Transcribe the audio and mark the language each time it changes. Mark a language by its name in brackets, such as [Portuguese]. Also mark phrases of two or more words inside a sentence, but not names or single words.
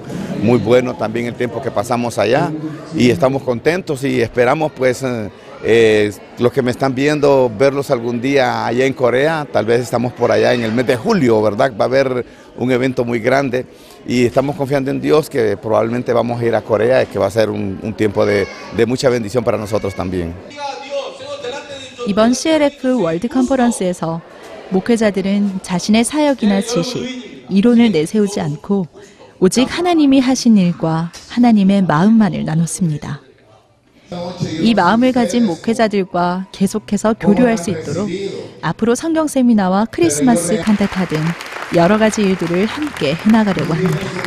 [Spanish] Muy bueno también el tiempo que pasamos allá y estamos contentos y esperamos, pues, los que me están viendo, verlos algún día allá en Corea. Tal vez estamos por allá en el mes de julio, ¿verdad? Va a haber un evento muy grande y estamos confiando en Dios que probablemente vamos a ir a Corea y que va a ser un tiempo de mucha bendición para nosotros también. [Korean] 이번 CLF 월드 컨퍼런스에서 목회자들은 자신의 사역이나 지식, 이론을 내세우지 않고 오직 하나님이 하신 일과 하나님의 마음만을 나눴습니다. 이 마음을 가진 목회자들과 계속해서 교류할 수 있도록 앞으로 성경 세미나와 크리스마스 칸타타 등 여러 가지 일들을 함께 해나가려고 합니다.